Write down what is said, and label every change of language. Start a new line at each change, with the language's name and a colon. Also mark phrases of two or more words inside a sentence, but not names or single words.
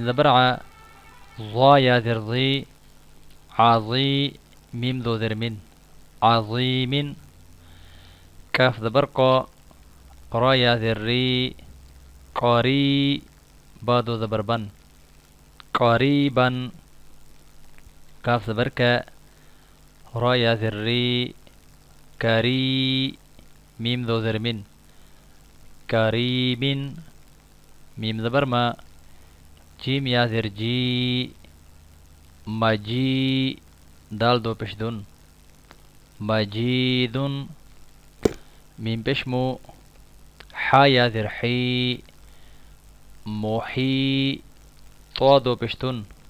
Urdu: زبر ع، ضا یا زر ضی، عظی، میم دو زر من، عظیم، کاف زبر قا، را یا زر ری، قاری، با دو زبر بن، قریبا، کاف زبر کا، را یا زر ری، کری، میم دو زر من، کریم، میم زبر ما، جیم یا زر جی، مجی، دال دو پیش دن، مجید، میم پیش مو، حا یا زر حی، محی، طا دو پیش دن،